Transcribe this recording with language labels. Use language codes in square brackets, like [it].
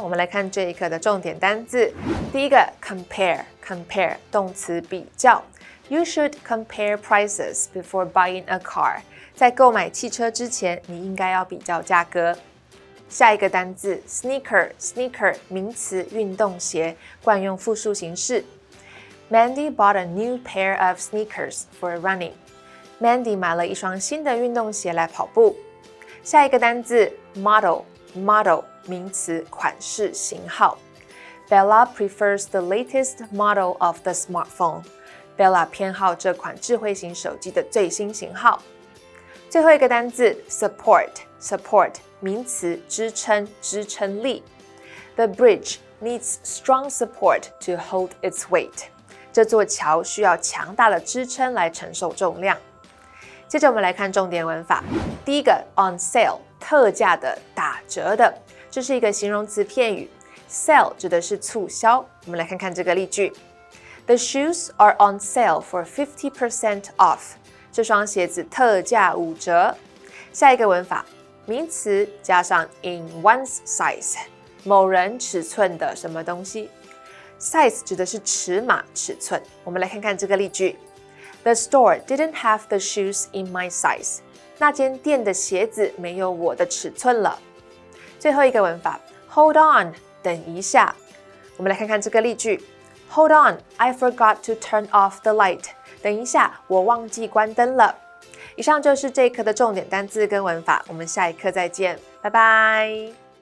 [zh] 我们来看这一课的重点单字。第一个 compare 动词比较。 [en] You should compare prices before buying a car. [zh] 在购买汽车之前，你应该要比较价格。下一个单字 sneaker 名词运动鞋，惯用复数形式。 [en] Mandy bought a new pair of sneakers for running. [zh] Mandy 买了一双新的运动鞋来跑步。下一个单字 model 名词款式型号。 [en] Bella prefers the latest model of the smartphone. [zh] Bella 偏好这款智慧型手机的最新型号。最后一个单字 support 名词支撑支撑力。 [en] The bridge needs strong support to hold its weight. [zh] 这座桥需要强大的支撑来承受重量。接着我们来看重点文法。第一个 on sale 特价的打折的，这是一个形容词片语。 Sale 指的是促销。我们来看看这个例句。 [en] The shoes are on sale for 50% off. [zh] 这双鞋子特价5折。下一个文法，名词加上 in one's size， 某人尺寸的什么东西。 Size 指的是尺码尺寸。我们来看看这个例句。 [en] The store didn't have the shoes in my size. [zh] 那间店的鞋子没有我的尺寸了。最后一个文法 Hold on 等一下。我们来看看这个例句 [en] Hold on, I forgot to turn off the light. [zh] 等一下，我忘记关灯了。以上就是这一课的重点单字跟文法，我们下一课再见，拜拜。